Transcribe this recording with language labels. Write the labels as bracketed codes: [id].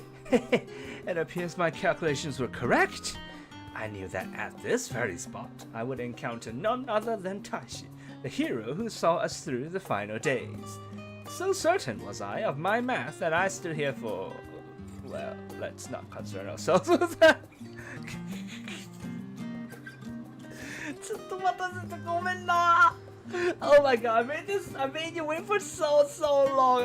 [en] It appears my calculations were correct. I knew that at this very spot, I would encounter none other than Taishi, the hero who saw us through the final days. So certain was I of my math that I stood here for... Well, let's not concern ourselves with that. [ja] ちょっと待たせてごめんな. [en] Oh my god, I made you wait for so long.